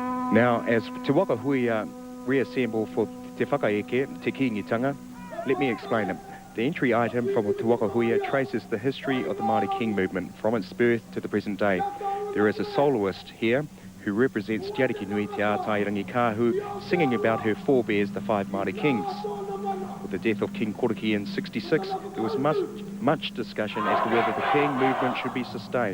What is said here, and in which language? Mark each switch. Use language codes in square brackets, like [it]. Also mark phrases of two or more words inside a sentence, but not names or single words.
[en] Now, as Te Waka Hui reassemble for Te Whakaeke, Te Kingitanga, let me explain it. The entry item from Te Waka Hui traces the history of the Māori King movement from its birth to the present day. There is a soloist here who represents Te Ariki Nui Te Ātairangi Kāhu, singing about her forebears, the 5 Māori kings. With the death of King Koriki in 66, there was much discussion as to whether the King movement should be sustained.